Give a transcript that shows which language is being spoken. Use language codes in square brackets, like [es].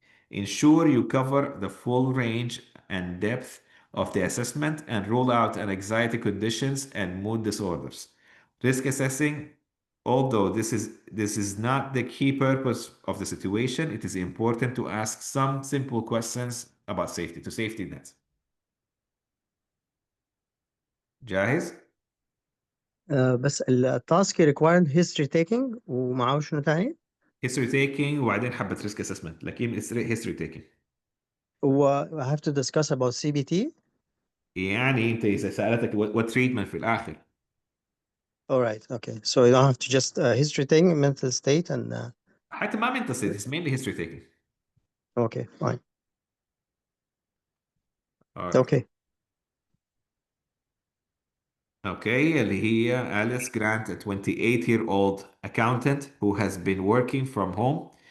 [en] Ensure you cover the full range and depth of the assessment and rule out anxiety conditions and mood disorders. Risk assessing. Although this is not the key purpose of the situation, it is important to ask some simple questions about safety net. [ar] جاهز؟ بس التاسك [en] required [ar] history taking ومعه شنو تاني؟ [en] history taking وبعدين حبة risk assessment لكن history taking. I have to discuss about CBT. [ar] يعني انت اذا سألتك [en] what treatment [ar] في الآخر. [en] All right, okay. So you don't have to just history taking, mental state and [ar] حتى ما [en] mental state, it's mainly history taking. Okay, fine. All right. Okay. Okay, [ar] اللي هي [en] Alice Grant, a 28-year-old accountant who has been working from home.